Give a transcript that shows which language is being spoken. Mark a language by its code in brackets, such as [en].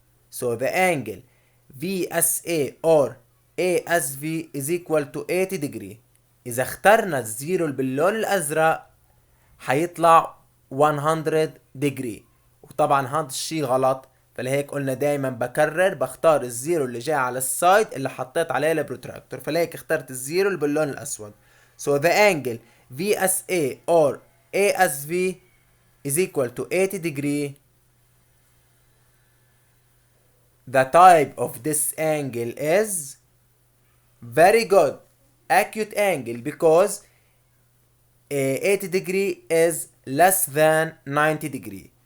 [en] So the angle VSA or ASV is equal to 80 degree. [ar] إذا اخترنا الزيرو باللون الأزرق هيطلع 100 degree. وطبعا هذا الشي غلط، فلهيك قلنا دايما بكرر بختار الزيرو اللي جاي على السايد اللي حطيت عليه البروتراكتور، فلهيك اخترت الزيرو اللي باللون الأسود. [en] So the angle VSA or ASV is equal to 80 degree. The type of this angle is very good, acute angle, because 80 degree is less than 90 degree.